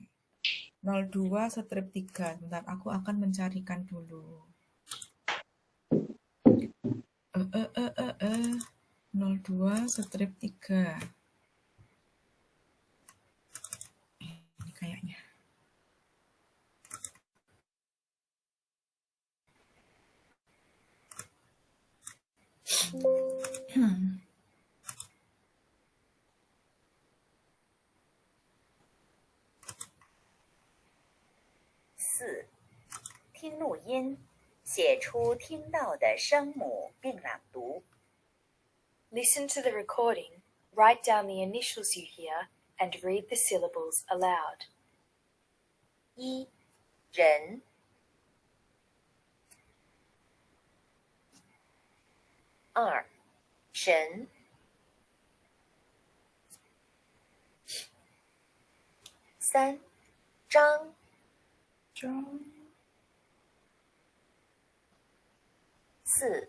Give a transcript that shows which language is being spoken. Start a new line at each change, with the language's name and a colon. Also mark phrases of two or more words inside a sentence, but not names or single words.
Indonesian: 02 strip 3. Bentar, aku akan mencarikan dulu. 02 strip 3. Ini kayaknya. Hmm. 4.
Chinese: 听录音，写出听到的声母并朗读。
English: Listen to the recording, write down the initials you hear, and read the syllables aloud. 1.
Chinese: 人 2. 神 3. 张 4.